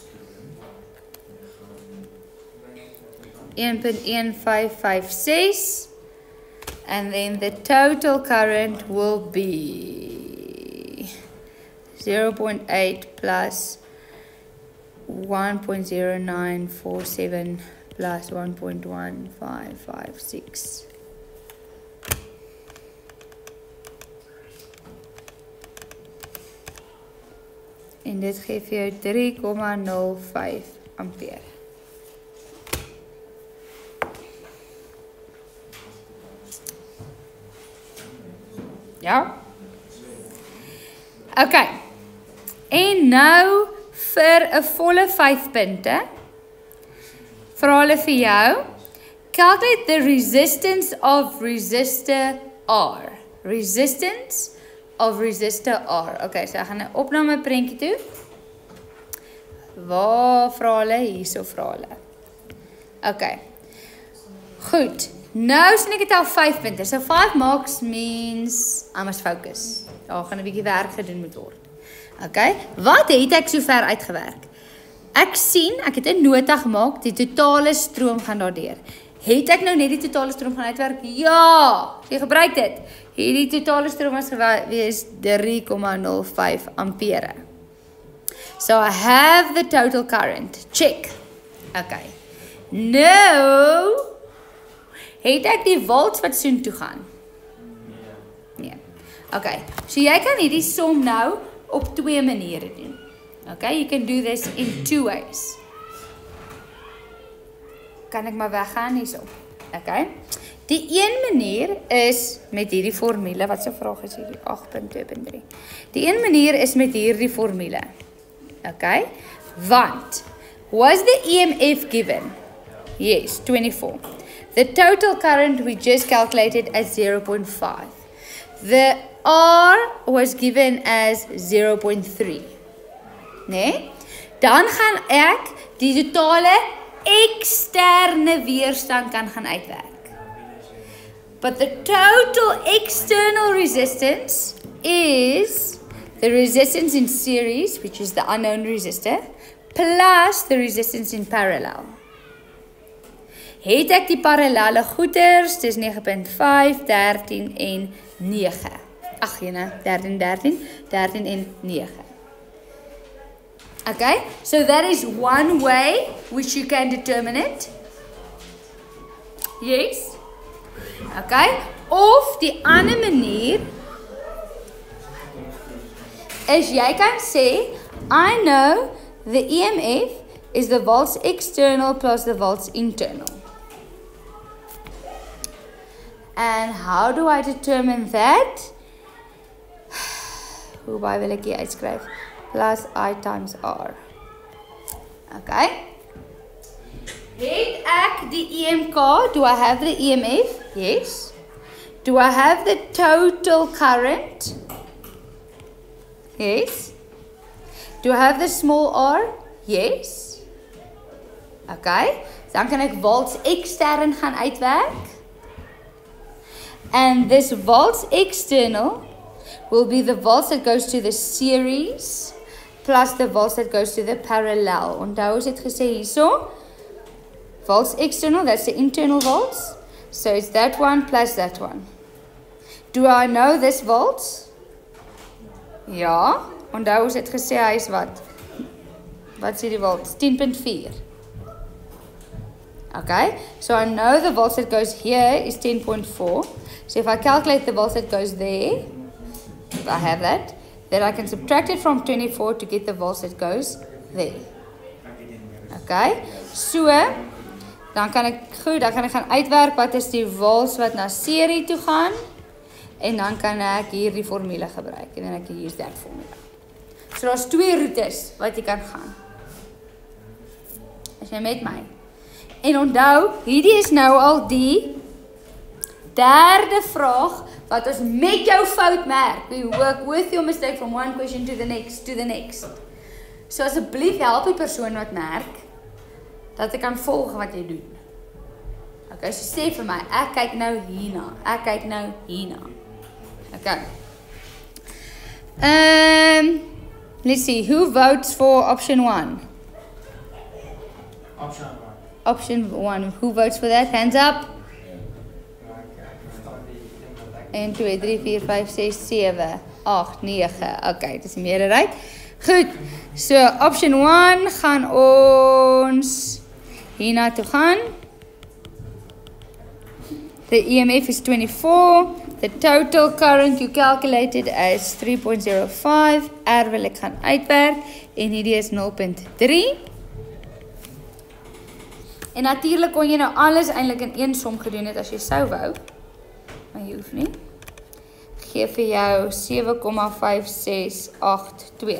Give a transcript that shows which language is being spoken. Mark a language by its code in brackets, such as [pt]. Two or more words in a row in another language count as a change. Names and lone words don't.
[en] 1.1556 And then the total current will be 0.8 plus 1.0947 plus 1.1556. [af] En dit geef jou 3,05 ampere. Ja? Okay. En nou vir 'n volle 5 punte. Vra hulle vir jou. [en] Calculate the resistance of resistor R. Resistance of resistor R. [af] Okay, so ek gaan 'n opname prentjie toe. Waar vra hulle? Hierso vra hulle. Okay. Goed. Nou sien ek dit al 5 punte. [en] So 5 marks means I must focus. [af] Daar gaan 'n bietjie werk gedoen moet word. Okay. Wat het ek sover uitgewerk? Ek sien, ek het 'n nota gemaak, die totale stroom gaan daardeur. Het ek nou net die totale stroom gaan uitwerk? Ja, jy gebruik dit. Hierdie totale stroom was gewees 3,05 ampere. [en] So I have the total current. Check. Okay. [af] Nou, het ek die volts wat soontoe gaan? Nee. Okay. So jy kan hierdie som nou op 2 maniere doen. [en] Okay, you can do this in 2 ways. [af] Kan ek maar weggaan hierso. Okay. Die een manier is met hierdie formule. Wat se vraag is hierdie? 8.2.3. Die een manier is met hierdie formule. [en] Okay? Want was the EMF given? Yes, 24. The total current we just calculated as 0.5. The R was given as 0.3. [af] Nee? Dan gaan ek die totale eksterne weerstand kan gaan uitwerk. [en] But the total external resistance is the resistance in series, which is the unknown resistor, plus the resistance in parallel. [af] Het ek die parallelle goeders, dis 9.5, 13 en 9. Ag jene, 13 en 9. [en] Okay, so that is one way which you can determine it. [af] Yes? Okay, of die ander manier is jy kan sê, [en] I know the EMF is the volts external plus the volts internal. And how do I determine that? [af] Hoe baie wil ek hier uitskryf? [en] Plus I times R. Okay. [af] Het ek die EMK? [en] Do I have the EMF? Yes. Do I have the total current? Yes. Do I have the small r? Yes. Okay. [af] Dan kan ek volts extern gaan uitwerk. [en] And this volts external will be the volts that goes to the series plus the volts that goes to the parallel. [af] Onthou ons het gesê hierso, [en] volts external, that's the internal volts. So it's that one plus that one. Do I know this volts? [af] Ja, onthou ons het gesê hy is wat? Wat is die volts? 10.4. [en] Okay, so I know the volts that goes here is 10.4. So if I calculate the volts that goes there, if I have that, then I can subtract it from 24 to get the volts that goes there. [af] Okay, so dan kan ek gaan uitwerk wat is die volts wat na serie toe gaan en dan kan ek hier die formule gebruik en dan ek [en] use that formula. [af] So daar's 2 roetes wat jy kan gaan. As jy met my. En onthou, hierdie is nou al die derde vraag wat ons met jou fout merk. [en] We work with your mistake from one question to the next, [af] So asseblief help die persoon wat merk, dat ek kan volg wat jy doen. Okay, so sê vir my, ek kyk nou hierna. Okay. [en] Let's see, who votes for option 1? Option 1. Option 1, who votes for that? Hands up. 1, 2, 3, 4, 5, 6, 7, 8, 9. [af] Okay, dis die meerderheid. Goed, so option 1 gaan ons hierna toe gaan. [en] The EMF is 24. The total current you calculated as 3.05. [af] R wil ek gaan uitwerk en hierdie is 0.3. En natuurlik kon jy nou alles eintlik in een som gedoen het as jy sou wou. Maar jy hoef nie. Gee vir jou 7,5682.